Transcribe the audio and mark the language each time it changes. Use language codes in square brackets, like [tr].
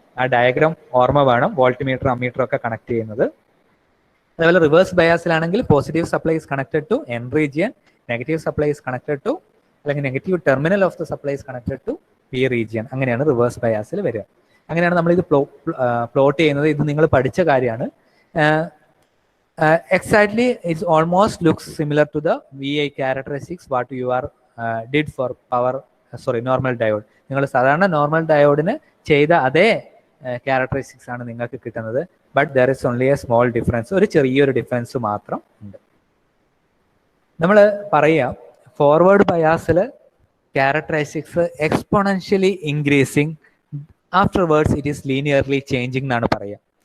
[ml] ആ ഡയഗ്രാം ഓർമ്മ വേണം, വോൾട്ട്മീറ്റർ അമ്മീറ്റർ ഒക്കെ കണക്ട് ചെയ്യുന്നത്. [en] അതേപോലെ റിവേഴ്സ് ബയാസിലാണെങ്കിൽ positive supply is connected to N region, negative supply is connected to, അല്ലെങ്കിൽ negative terminal of the supply is connected to P region. [ml] അങ്ങനെയാണ് reverse ബയാസിൽ വരിക. അങ്ങനെയാണ് നമ്മളിത് പ്ലോട്ട് ചെയ്യുന്നത്. ഇത് നിങ്ങൾ പഠിച്ച കാര്യമാണ്. [en] Exactly, it almost looks similar to the VI characteristics what you are did for normal diode. [ml] നിങ്ങൾ സാധാരണ നോർമൽ ഡയോഡിന് ചെയ്ത അതേ ക്യാരക്ടറിസ്റ്റിക്സ് ആണ് നിങ്ങൾക്ക് കിട്ടുന്നത്. [en] But there is only a small difference. [ml] ഒരു ചെറിയൊരു ഡിഫറൻസ് മാത്രം ഉണ്ട്. നമ്മൾ പറയാം forward ബയാസിൽ characteristics exponentially increasing, afterwards it is linearly changing എന്നാണ് പറയുക.